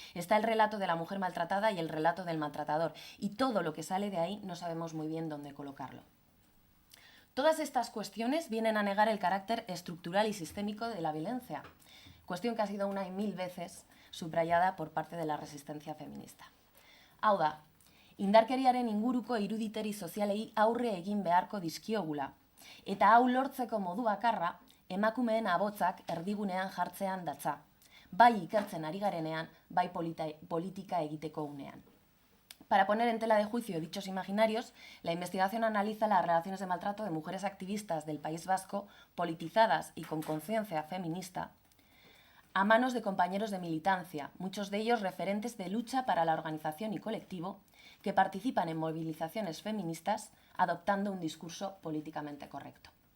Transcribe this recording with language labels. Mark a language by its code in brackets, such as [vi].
[es] Está el relato de la mujer maltratada y el relato del maltratador, y todo lo que sale de ahí no sabemos muy bien dónde colocarlo. Todas estas cuestiones vienen a negar el carácter estructural y sistémico de la violencia, cuestión que ha sido una y mil veces subrayada por parte de la resistencia feminista. [eu] Hau da, indarkeriaren inguruko iruditeri sozialei aurre egin beharko dizkiogula, eta hau lortzeko modu bakarra emakumeen abotzak erdigunean jartzean datza, bai ikertzen ari garenean, bai politika egiteko unean. [es] Para poner en tela de juicio dichos imaginarios, la investigación analiza las relaciones de maltrato de mujeres activistas del País Vasco, politizadas y con conciencia feminista, a manos de compañeros de militancia, muchos de ellos referentes de lucha para la organización y colectivo, que participan en movilizaciones feministas adoptando un discurso políticamente correcto.